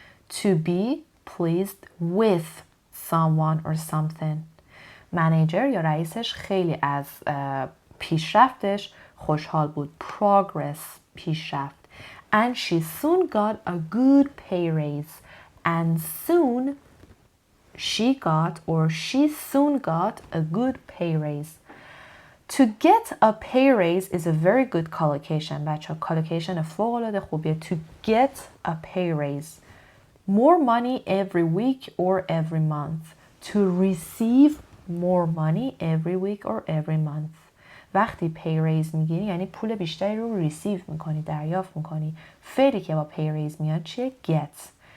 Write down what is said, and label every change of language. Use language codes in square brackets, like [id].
[en] To be pleased with someone or something. [fa] منیجر یا رئیسش خیلی از پیشرفتش خوشحال بود. [en] Progress پیشرفت. And she soon got a good pay raise. And soon she soon got a good pay raise. To get a pay raise is a very good collocation. [fa] بچه collocation فوق‌العاده خوبیه. [en] To get a pay raise. More money every week or every month. To receive more money every week or every month. [fa] وقتی pay raise میگیری یعنی پول بیشتری رو receive میکنی، دریافت میکنی. فعلی که با pay raise میاد چیه؟ Get.